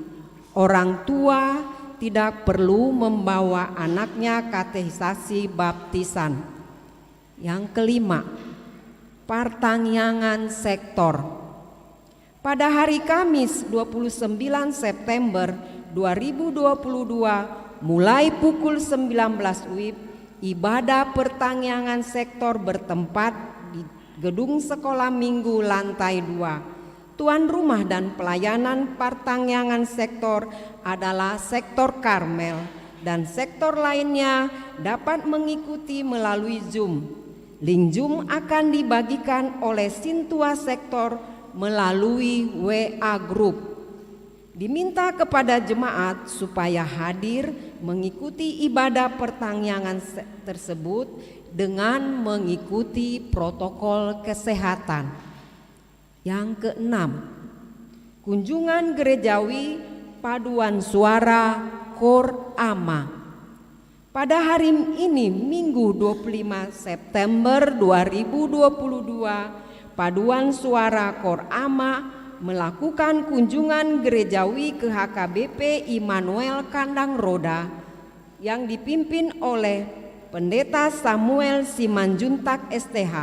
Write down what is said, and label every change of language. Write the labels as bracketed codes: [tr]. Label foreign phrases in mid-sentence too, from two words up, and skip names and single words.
[id] Orang tua tidak perlu membawa anaknya katesisasi baptisan. Yang kelima, pertangyangan sektor. Pada hari Kamis 29 September 2022 mulai pukul 19 WIB, ibadah pertangyangan sektor bertempat di gedung sekolah minggu lantai 2. Tuan rumah dan pelayanan pertangyangan sektor adalah sektor Karmel dan sektor lainnya dapat mengikuti melalui Zoom. Link Zoom akan dibagikan oleh sintua sektor melalui WA Group. Diminta kepada jemaat supaya hadir mengikuti ibadah pertangyangan tersebut dengan mengikuti protokol kesehatan. Yang keenam, kunjungan gerejawi paduan suara Kor Ama. Pada hari ini Minggu 25 September 2022, paduan suara Kor Ama melakukan kunjungan gerejawi ke HKBP Immanuel Kandang Roda yang dipimpin oleh Pendeta Samuel Simanjuntak STH.